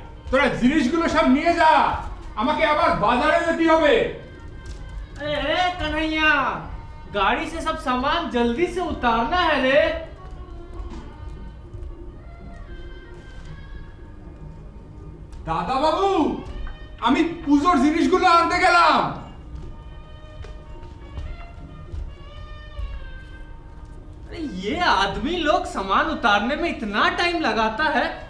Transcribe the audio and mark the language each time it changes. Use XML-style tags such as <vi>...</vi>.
<bn>তোরা জিনিসগুলো সব নিয়ে যা, আমাকে আবার বাজারে যেতে হবে।</bn> <hi>अरे कन्हैया, गाड़ी से सब सामान जल्दी से उतारना है रे।</hi> <bn>দাদা বাবু, আমি পুজোর জিনিসগুলো আনতে গেলাম।</bn> <hi>अरे ये आदमी लोग सामान उतारने में इतना टाइम लगाता है।</hi>